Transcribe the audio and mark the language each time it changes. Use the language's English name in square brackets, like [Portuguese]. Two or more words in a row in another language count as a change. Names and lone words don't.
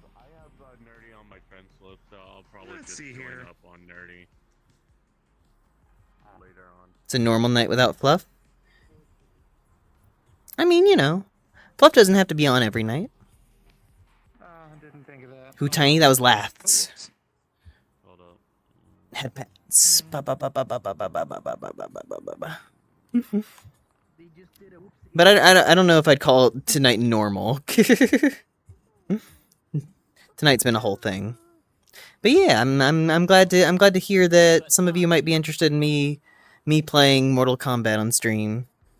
[English] I have Nerdy on my friends list, so I'll probably just join up on Nerdy later on. It's a normal night without Fluff. I mean, you know, Fluff doesn't have to be on every night. Didn't think of that. Who tiny? That was Laths. Hold up. Headpats. Ba ba ba ba ba ba ba ba ba ba ba ba ba ba ba. But I don't know if I'd call tonight normal. Tonight's been a whole thing. But yeah, I'm glad to hear that some of you might be interested in me playing Mortal Kombat on stream.